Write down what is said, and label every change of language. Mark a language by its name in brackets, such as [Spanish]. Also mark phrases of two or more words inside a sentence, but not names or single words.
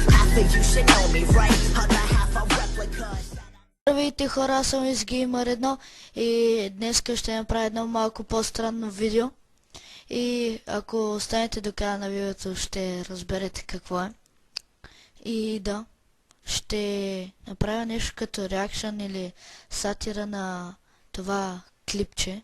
[English] you should know me, right? Other half a replica. [Bulgarian] Здравейте хора, аз съм Gamer1 и днес ще направя едно малко по-странно видео. И ако останете до края на видеото, ще разберете какво е. И да, ще направя нещо като реакшън или сатира на това клипче.